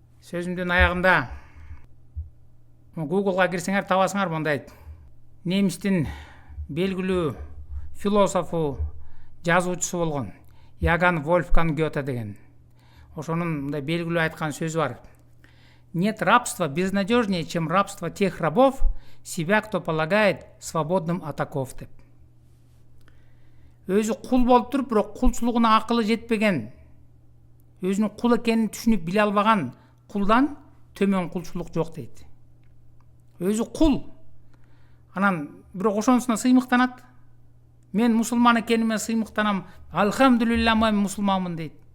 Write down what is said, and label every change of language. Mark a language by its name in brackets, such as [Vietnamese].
[Kyrgyz] Сөзүмдүн аягында Google'га кирсеңер табасыңар, мындай немистин белгилүү философу, жазуучусу болгон Яган Вольфганг Гёте деген. Ошонун мындай белгилүү айткан сөзү бар. [Russian] Нет рабства безнадежнее, чем рабство тех рабов, себя кто полагает свободным от оков [Kyrgyz] деп. Өзү кул болуп туруп, бирок кулчулугуна акылы жетпеген, өзүнүн кул экенин түшүнүп биле албаган кулдан төмөн кулчулук жок дейт. Өзү кул, анан бирок ошонусуна сыймыктанат. Мен мусулман экениме сыймыктанам, алхамдулилла мен мусулманмын дейт.